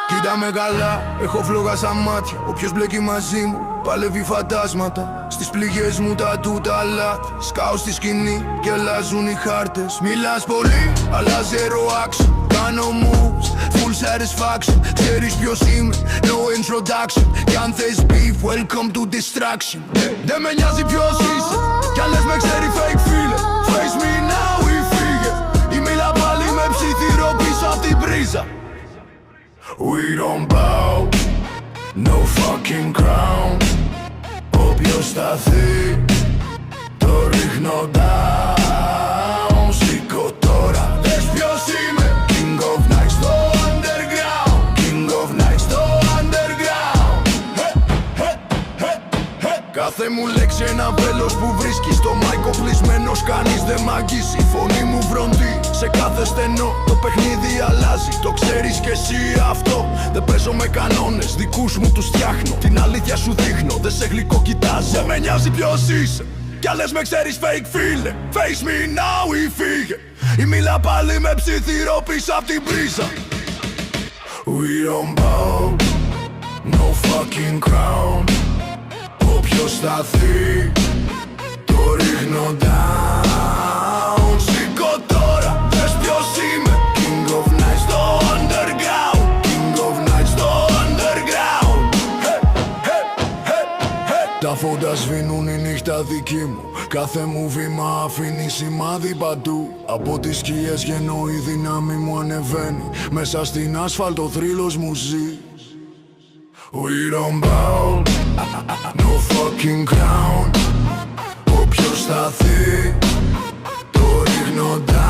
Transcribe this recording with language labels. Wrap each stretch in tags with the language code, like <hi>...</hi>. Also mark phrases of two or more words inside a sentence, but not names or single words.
<el>Περνάμε καλά, έχω φλόγα σαν μάτια. Όποιος μπλέκει μαζί μου παλεύει φαντάσματα. Στις πληγές μου τα τούτα λάθη. Σκάω στη σκηνή και αλλάζουν οι χάρτες. Μιλάς πολύ, αλλά</el> <en>zero action.</en> <el>Κάνω moves,</el> <en>full satisfaction.</en> <el>Ξέρεις ποιος είμαι,</el> <en>no introduction.</en> <el>Κι αν θες beef,</el> <en>welcome to distraction.</en> <el>Δεν με νοιάζει ποιος είσαι, κι αν λες με ξέρει fake φίλε.</el> <en>Face me now</en> <el>ή φύγε. Ή μίλα πάλι με ψιθύρο πίσω απ' την πρίζα.</el> <en>We don't bow, no fucking crown.</en> <el>Όποιος σταθεί, το ρίχνω down. Σήκω τώρα, δες ποιος είμαι.</el> <en>King of nights στο underground. King of nights στο underground.</en> <el>Κάθε μου λέξη ένα βέλος που βρίσκει. Στο μάικο πλεισμένος κανείς δεν μ' αγγίζει. Η φωνή μου βροντεί σε κάθε στενό. Το παιχνίδι αλλάζει, το ξέρεις κι εσύ αυτό. Δεν παίζω με κανόνες, δικούς μου τους φτιάχνω. Την αλήθεια σου δείχνω, δεν σε γλυκό κοιτάζω. Δεν με νοιάζει ποιος είσαι, κι αν λες με ξέρεις fake φίλε.</el> <en>Face me now</en> <el>ή φύγε. Ή μίλα πάλι με ψιθύρο πίσω απ' την πρίζα.</el> <en>We don't bow, no fucking crown.</en> <el>Όποιος σταθεί, το ρίχνω down. Σήκω τώρα, δες ποιος είμαι.</el> <en>King of nights στο underground. King of nights στο underground.</en> <el>Τα φώτα σβήνουν, η νύχτα δική μου. Κάθε μου βήμα αφήνει σημάδι παντού. Από τις σκιές γεννώ, η δύναμη μου ανεβαίνει. Μέσα στην άσφαλτο θρύλος μου ζει.</el> <en>We don't bow, no fucking crown.</en> <el>Όποιος σταθεί, το ρίχνω</el>